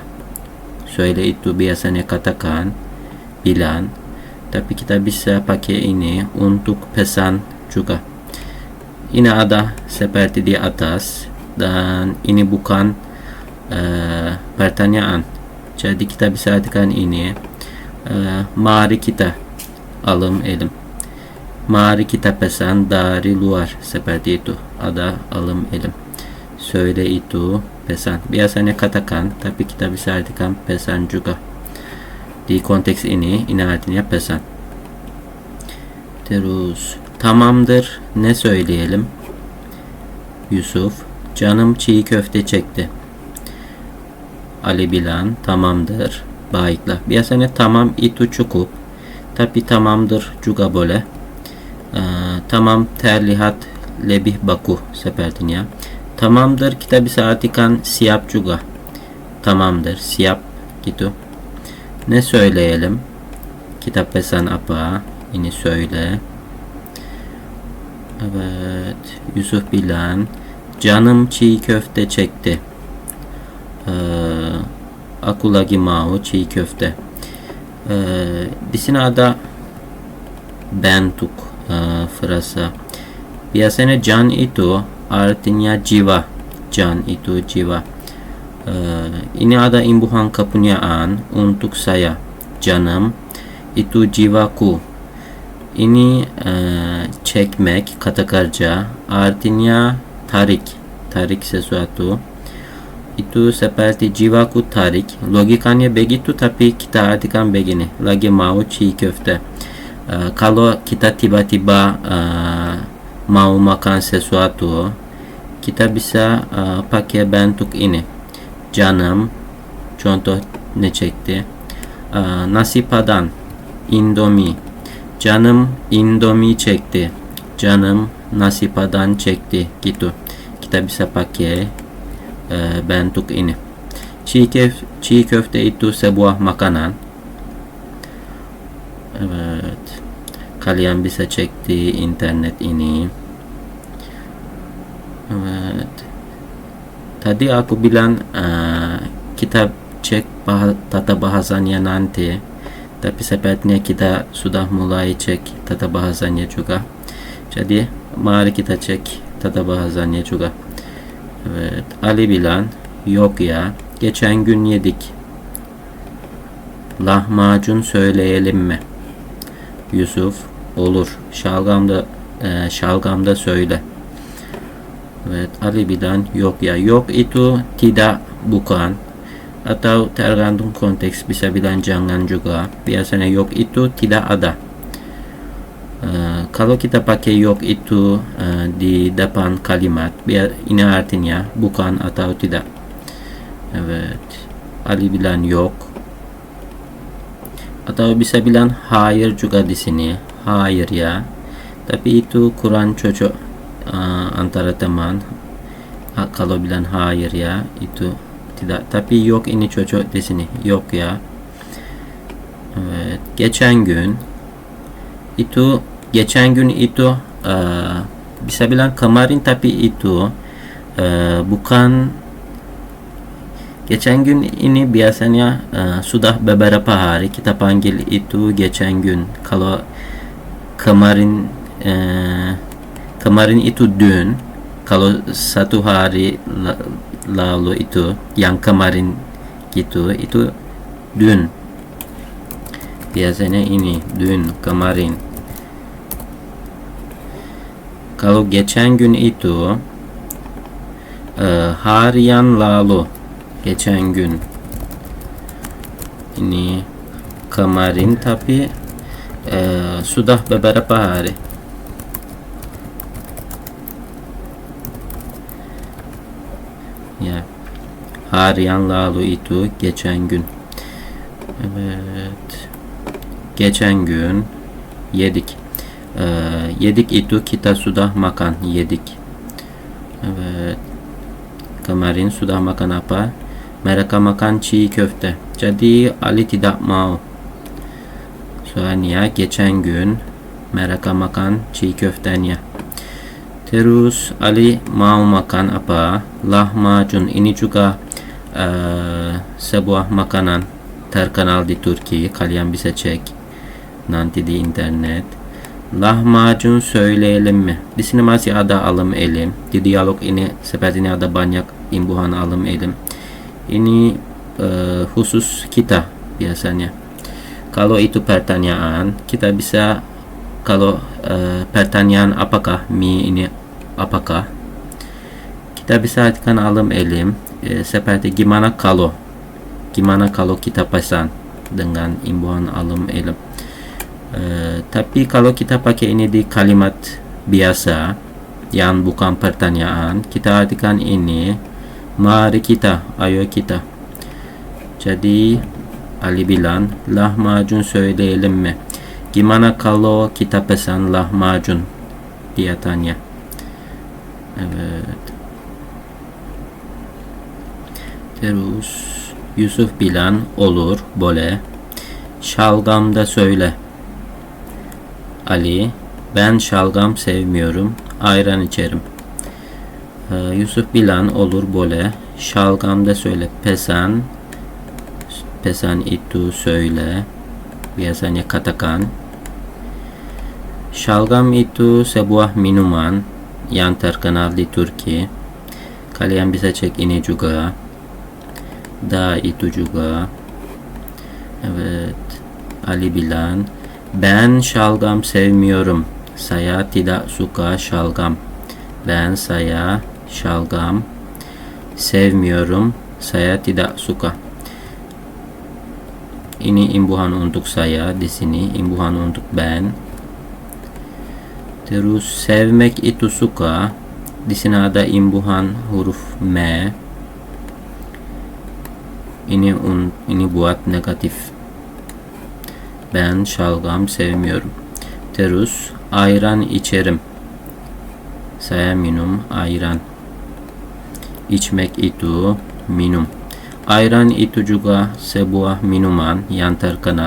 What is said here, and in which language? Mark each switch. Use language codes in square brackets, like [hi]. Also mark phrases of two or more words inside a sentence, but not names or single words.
[id] Söyle itu biasanya katakan, bilang. Tapi kita bisa pakai ini untuk pesan juga. Ini ada seperti di atas dan ini bukan pertanyaan. Jadi kita bisa artikan ini mari kita [tr] alım elim. [id] Mari kita pesan dari luar, seperti itu. Ada [tr] alım elim. [id] Söyle itu pesan. Biasanya katakan, tapi kita bisa artikan pesan juga. Di konteks ini artinya pesan. [tr] Terus tamamdır, ne söyleyelim? Yusuf, canım çiğ köfte çekti. [id] Ali bilang, tamamdır, baiklah. Biasanya tamam itu cukup, tapi tamamdır juga boleh. Tamam terlihat lebih baku sepertinya. Tamamdır kita bisa artikan siap juga. Tamamdır, siap gitu. [tr] Ne söyleyelim? [id] Kita pesan apa? Ini söyle. [tr] Evet, Yusuf bilang, canım çiğ köfte çekti. [id] Aku lagi mau çiğ köfte. Di sini ada bentuk frasa. Biasanya can itu artinya jiwa. Can itu jiwa. Ini ada imbuhan kepunyaan untuk saya. Canım itu jiwaku. Ini çekmek, kata kerja, artinya tarik. Tarik sesuatu. Itu seperti jiwaku tarik. Logikanya begitu, tapi kita artikan begini. Lagi mau çiğ köfte. Kalau kita tiba-tiba mau makan sesuatu, kita bisa pakai bentuk ini. [tr] Canım, contoh ne çekti? [id] Nasi padang, Indomie. [tr] Canım Indomie çekti. [id] canım nasi padang çekti gitu. Kita bisa pakai bentuk ini. Çiğ köfte itu sebuah makanan. [tr] Evet. [id] Kalian bisa cek di internet ini. [tr] Evet. [id] Tadi aku bilang kita cek tata bahasanya nanti. Tapi sepertinya kita sudah mulai cek tata bahasanya juga. Jadi mari kita cek tata bahasanya juga. Evet. Ali bilang [tr] yok ya. Geçen gün yedik. Lahmacun söyleyelim mi? Yusuf olur. Şalgamda söyle. [id] Evet, Ali bilang [tr] yok ya. [id] Yok itu tidak, bukan. Atau tergantung konteks, bisa bilang jangan juga. Biasanya yok itu tidak ada. Kalau kita pakai yok itu di depan kalimat, ini artinya bukan atau tidak. Evet. Ali bilang yok. Atau bisa bilang hayır juga di sini. [tr] Hayır ya. [id] Tapi itu kurang cocok antara teman. Kalau bilang [tr] hayır ya, [id] itu tidak. Tapi yok ini cocok di sini. [tr] Yok ya. Evet. Geçen gün [id] itu bisa bilang kemarin, tapi itu bukan. [tr] Geçen gün [id] ini biasanya sudah beberapa hari kita panggil itu [tr] geçen gün. [id] Kalau kemarin itu dün. Kalau satu hari lalu itu yang kemarin gitu, itu dün. Biasanya ini dün, kemarin. Kalau [tr] geçen gün [id] itu hari yang lalu. [tr] Geçen gün [id] ini kemarin, tapi sudah beberapa hari. Ya, hari yang lalu itu [tr] geçen gün. Evet. Geçen gün yedik. [id] Yedik itu kita sudah makan, [tr] yedik. Evet. [id] Kemarin sudah makan apa? Mereka makan çiğ köfte. Jadi Ali tidak mau. Soalnya [tr] geçen gün [id] mereka makan çiğ köftenya. Terus Ali mau makan apa? Lahmacun. Ini juga sebuah makanan terkenal di Turki. Kalian bisa cek nanti di internet. [tr] Lahmacun söyleyelim mi? [id] Di sini masih ada [tr] alım elim. [id] Di diyalog ini sepertinya ada banyak imbuhan [tr] alım elim. [id] Ini khusus kita biasanya. Kalau itu pertanyaan, kita bisa, kalau pertanyaan apakah, mi ini apakah, kita bisa artikan [tr] alım elim [id] seperti gimana kalau kita pesan dengan imbuhan [tr] alım elim. [id] Tapi kalau kita pakai ini di kalimat biasa yang bukan pertanyaan, kita artikan ini mari kita, ayo kita. Jadi Ali bilang lahmacun [tr] söyleyelim mi? [id] Gimana kalau kita pesan lahmacun? Dia tanya. Evet. Terus Yusuf bilang olur, boleh. [tr] Şalgamda söyle. Ali, ben şalgam sevmiyorum, ayran içerim. [id] Yusuf bilang olur, boleh. [tr] Şalgamda söyle. [id] Pesan itu söyle. Biasanya katakan. Şalgam itu sebuah minuman yang terkenal di Turki. Kalian bisa cek ini juga. Da itu juga. [tr] Evet. Ali bilang, ben şalgam sevmiyorum. [id] Saya tidak suka şalgam. Saya [tr] şalgam sevmiyorum. [id] Saya tidak suka. Ini imbuhan untuk saya, di sini imbuhan untuk ben. Terus sevmek itu suka. Di sini ada imbuhan huruf me. Ini buat negatif. [tr] Ben şalgam sevmiyorum. Terus ayran içerim. [id] Saya minum ayran. İçmek itu minum. Ayran itu juga sebuah minuman yang terkenal.